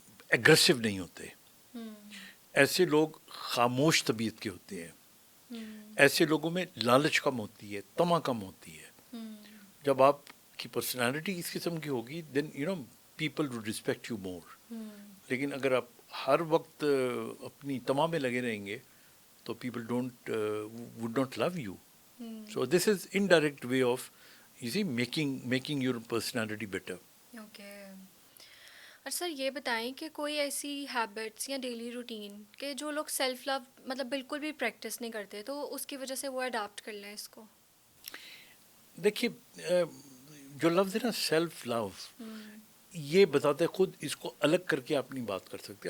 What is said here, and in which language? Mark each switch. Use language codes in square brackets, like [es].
[ur] Aggressive نہیں ہوتے, ایسے لوگ خاموش طبیعت کے ہوتے ہیں, ایسے لوگوں میں لالچ کم ہوتی ہے, طمع کم ہوتی ہے. جب آپ کی پرسنالٹی اس قسم کی ہوگی [en] Then you know people will respect you more. [ur] لیکن اگر آپ ہر وقت اپنی طمع میں لگے رہیں گے تو [en] People would not love you. So this is indirect way of you see making your personality better. [ur] اور سر یہ بتائیں کہ کوئی ایسی ہیبٹس یا ڈیلی روٹین کہ جو لوگ سیلف لو مطلب بالکل بھی پریکٹس نہیں کرتے تو اس کی وجہ سے وہ اڈاپٹ کر لیں اس کو. دیکھیے جو لفظ ہے نا سیلف لو یہ بتاتے خود اس کو الگ کر کے آپ نہیں بات کر سکتے.